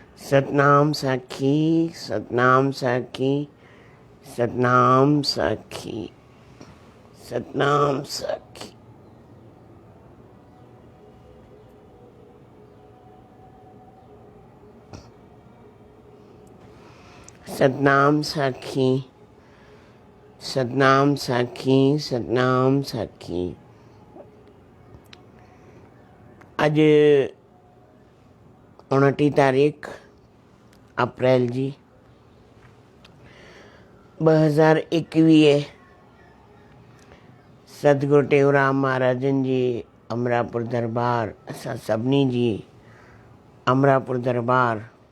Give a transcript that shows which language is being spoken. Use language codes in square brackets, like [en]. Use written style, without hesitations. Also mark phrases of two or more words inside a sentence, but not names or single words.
[sd] सतनाम साखी, सतनाम साखी, सतनाम साखी, सतनाम साखी। सतनाम साखी, सतनाम साखी, सतनाम साखी। अज 29 तारीख़ अप्रैल जी 2021 सतगुरु टेऊराम महाराजन जी अमरापुर दरबार, असां सभिनी जी अमरापुर दरबार,